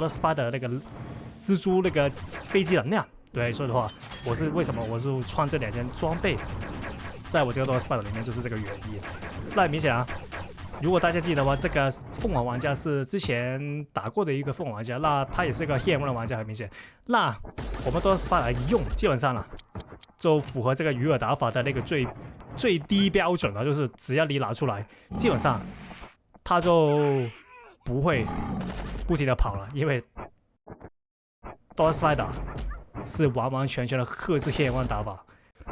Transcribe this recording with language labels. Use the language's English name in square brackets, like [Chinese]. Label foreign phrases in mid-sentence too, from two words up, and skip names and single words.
[Chinese] Spider 的那個蜘蛛那個飛機能量。對，所以的話，為什麼我是穿這2件裝備，在我這個 Dr. Spider 裡面就是這個原因。那很明顯如果大家記得的話，這個鳳凰玩家是之前打過的一個鳳凰玩家，那他也是一個 [English] Hit and Run [Chinese] 的玩家，很明顯。那我們Dr. Spider 一用，基本上就符合這個魚餌打法的那個最低標準就是只要你拿出來，基本上他就不會不停的跑了，因為 Dr. Spider 是完完全全的克制 [English] Hit and Run [Chinese] 打法。